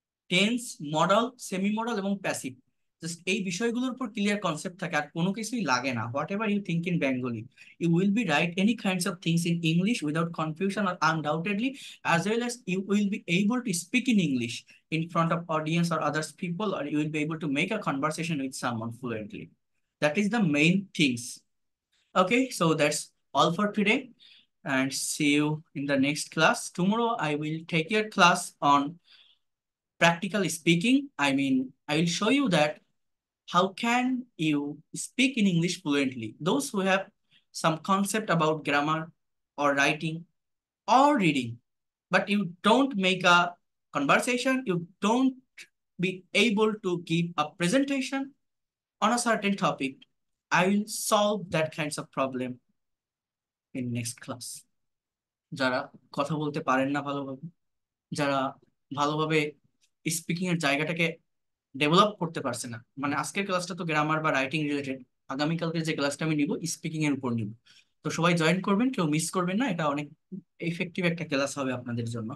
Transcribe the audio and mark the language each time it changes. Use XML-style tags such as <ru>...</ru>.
<bn>Tense, modal, semi modal এবং passive, just এই বিষয়গুলোর উপর ক্লিয়ার কনসেপ্ট থাকে, আর কোনো কিছুই লাগে না,</bn> <en>Whatever you think in Bengali, you will be right any kinds of things in English without confusion আর undoubtedly, as well as you will be able to speak in English in front of audience or others people, or you will be able to make a conversation with someone fluently. That is the main things. Okay, so that's all for today, and see you in the next class. Tomorrow I will take your class on practical speaking. I mean, I will show you that how can you speak in English fluently. Those who have some concept about grammar or writing or reading, but you don't make a conversation, you don't be able to give a presentation on a certain topic, I will solve that kinds of problem in next class.</en> <bn>যারা কথা বলতে পারেন না ভালোভাবে, যারা ভালোভাবে speaking এর জায়গাটাকে ডেভেলপ করতে পারছে না, মানে আজকের ক্লাসটা তো গ্রামার বা রাইটিং রিলেটেড, আগামীকালকে যে ক্লাসটা আমি নিব স্পিকিং এর উপর নিব। তো সবাই জয়েন করবেন, কেউ মিস করবেন না, এটা অনেক এফেক্টিভ একটা ক্লাস হবে আপনাদের জন্য।</bn>